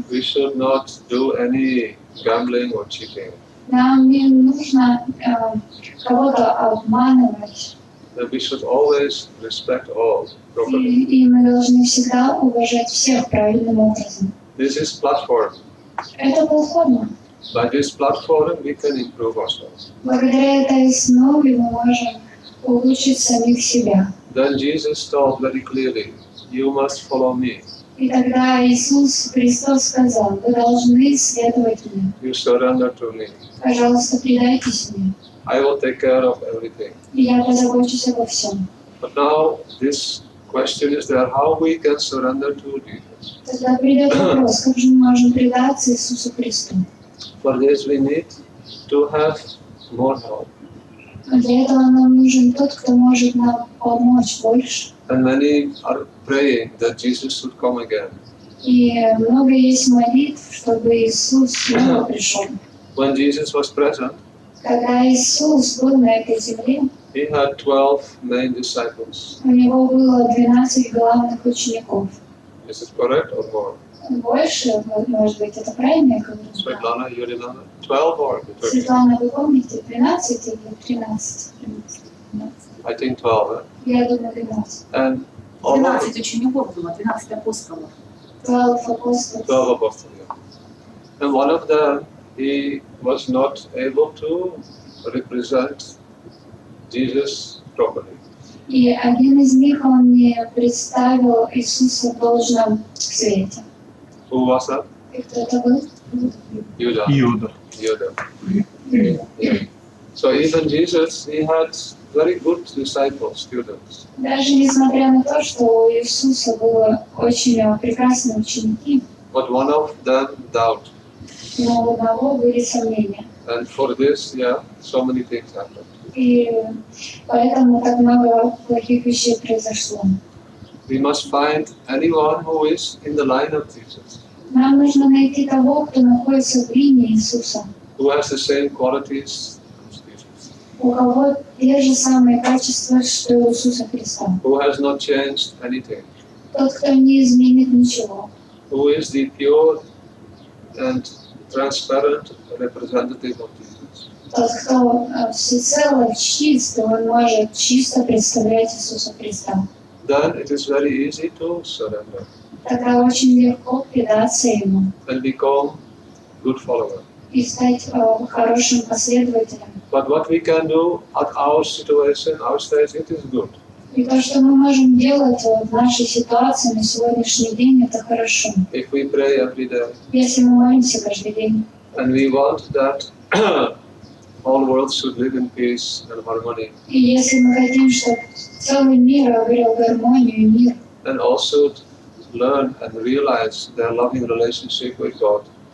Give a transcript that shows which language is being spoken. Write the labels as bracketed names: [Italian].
[English] We should not do any gambling or cheating. [Russian] Нам не нужно кого-то обманывать. [English] That we should always respect all properly. [Russian] И мы должны всегда уважать всех правильным образом. [English] This is platform. [Russian] Это платформа. [English] By this platform, we can improve ourselves. [Russian] Благодаря этой основе мы можем улучшить самих себя. [English] Then Jesus told very clearly, you must follow me. [Russian] И тогда Иисус Христос сказал: вы должны следовать мне. [English] You surrender to me. [Russian] Пожалуйста, предайтесь мне. [English] I will take care of everything. [Russian] И я позабочусь обо всем. [English] But now this question is there, how we can surrender to Jesus. [Russian] Тогда придет вопрос, как же мы можем предаться Иисусу Христу? [English] For this we need to have more help. [Russian] Для этого нам нужен тот, кто может нам помочь больше. [English] And many are praying that Jesus should come again. [Russian] И много есть молитв, чтобы Иисус снова пришел. [English] When Jesus was present, [Russian] Когда Иисус был на этой земле, [English] he had 12 main disciples. [Russian] у него было 12 главных учеников. [English] Is it correct or more? [Russian] Больше, может быть, это правильно я говорю? [English] Svetlana, you remember? 12 or 13? [Russian] Светлана, вы помните, 12 или 13? [English] I think 12. [Russian] Я думаю, 12. [English] And all of [Russian] 12 учеников было, 12 апостолов. 12 апостолов. [English] 12 apostles. Yeah. And one of them, he was not able to represent Jesus properly. [Russian] И один из них, он не представил Иисуса в должном свете. [English] Who was that? [Russian] И кто это был? [English] Judah. [Russian] Иуда. [English] Judah. Yeah. So even Jesus, he had very good disciples, students. [Russian] Даже несмотря на то, что у Иисуса было очень прекрасные ученики, [English] But one of them doubted. [Russian] но у одного были сомнения. [English] And for this, yeah, so many things happened. [Russian] И поэтому так много плохих вещей произошло. [English] We must find anyone who is in the line of Jesus, [Russian] Нам нужно найти того, кто находится в линии Иисуса, [English] who has the same qualities as Jesus, [Russian] у кого те же самые качества, что и у Иисуса Христа. [English] who has not changed anything, [Russian] Тот, кто не изменит ничего, [English] who is the pure and transparent representative of Jesus. [Russian] тот, кто всецело чист, он может чисто представлять Иисуса Христа. [English] Then it is very easy to surrender [Russian] Тогда очень легко предаться Ему [English] and become good follower. [Russian] и стать хорошим последователем. [English] But what we can do at our situation, our stage, it is good. [Russian] И то, что мы можем делать в нашей ситуации на сегодняшний день, это хорошо. [English] If we pray every day [Russian] Если мы молимся каждый день, [English] and we want that all world should live in peace and harmony, [Russian] и если мы хотим, чтобы целый мир обрел гармонию и мир, [English] and also learn and realize their loving relationship with God,